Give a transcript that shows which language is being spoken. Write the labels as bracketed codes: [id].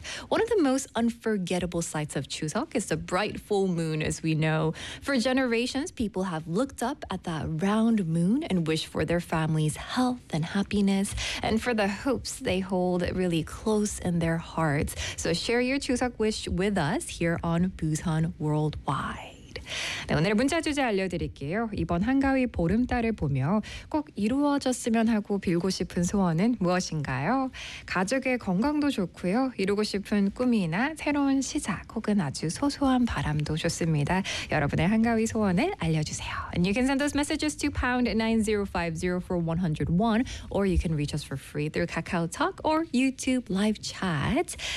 [en] One of the most unforgettable sights of Chuseok is the bright full moon, as we know. For generations, people have looked up at that round moon and wished for their family's health and happiness and for the hopes they hold really close in their hearts. So share your Chuseok wish with us here on Busan Worldwide. [ko] 네, 오늘의 문자 주제 알려드릴게요. 이번 한가위 보름달을 보며 꼭 이루어졌으면 하고 빌고 싶은 소원은 무엇인가요? 가족의 건강도 좋고요. 이루고 싶은 꿈이나 새로운 시작 혹은 아주 소소한 바람도 좋습니다. 여러분의 한가위 소원을 알려주세요. [en] And you can send those messages to #9050 for 101 or you can reach us for free through KakaoTalk or YouTube live chat.